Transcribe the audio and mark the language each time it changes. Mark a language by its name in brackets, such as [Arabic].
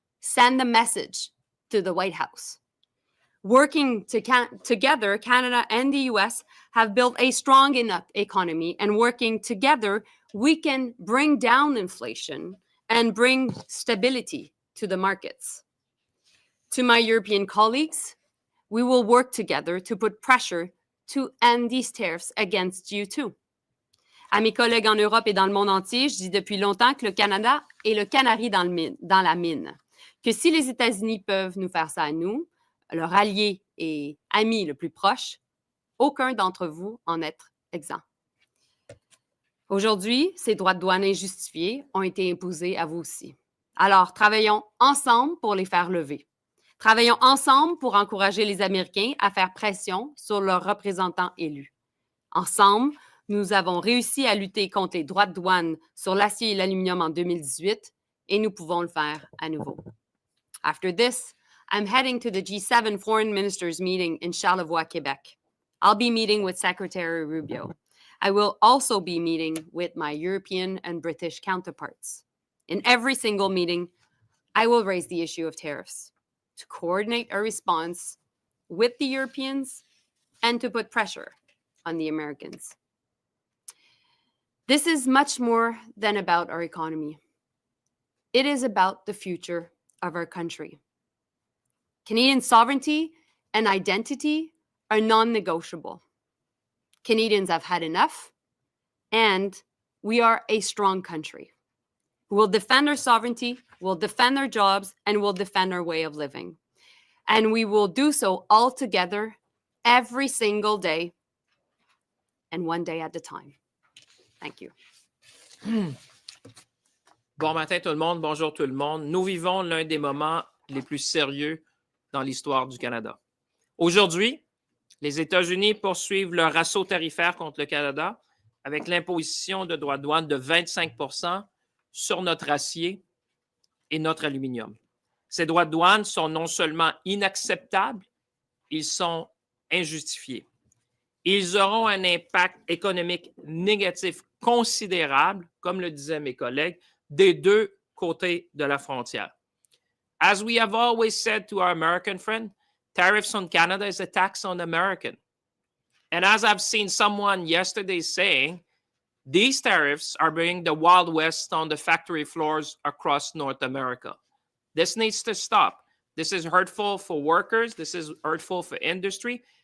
[English] Send the message to the White House. Working together, Canada and the US have built a strong enough economy, and working together, we can bring down inflation and bring stability to the markets. To my European colleagues, we will work together to put pressure to end these tariffs against you too. [French] À mes collègues en Europe et dans le monde entier, je dis depuis longtemps que le Canada est le canari dans la mine. Que si les États-Unis peuvent nous faire ça à nous, leur allié et ami le plus proche, aucun d'entre vous en est exempt. Aujourd'hui, ces droits de douane injustifiés ont été imposés à vous aussi. Alors, travaillons ensemble pour les faire lever. Travaillons ensemble pour encourager les Américains à faire pression sur leurs représentants élus. Ensemble, nous avons réussi à lutter contre les droits de douane sur l'acier et l'aluminium en 2018 et nous pouvons le faire à nouveau. [English] After this, I'm heading to the G7 Foreign Ministers meeting in Charlevoix, Quebec. I'll be meeting with Secretary Rubio. I will also be meeting with my European and British counterparts. In every single meeting, I will raise the issue of tariffs to coordinate a response with the Europeans and to put pressure on the Americans. This is much more than about our economy. It is about the future of our country. Canadian sovereignty and identity are non-negotiable. Canadians have had enough, and we are a strong country. We'll defend our sovereignty, we'll defend our jobs, and we'll defend our way of living. And we will do so all together every single day and one day at a time. Thank you. [French] Bon matin tout le monde, bonjour tout le monde. Nous vivons l'un des moments les plus sérieux dans l'histoire du Canada. Aujourd'hui, les États-Unis poursuivent leur assaut tarifaire contre le Canada avec l'imposition de droits de douane de 25 % sur notre acier et notre aluminium. Ces droits de douane sont non seulement inacceptables, ils sont injustifiés. Ils auront un impact économique négatif considérable, comme le disaient mes collègues, des deux côtés de la frontière. [English] As we have always said to our American friend, tariffs on Canada is a tax on American. And as I've seen someone yesterday saying, these tariffs are bringing the Wild West on the factory floors across North America. This needs to stop. This is hurtful for workers. This is hurtful for industry.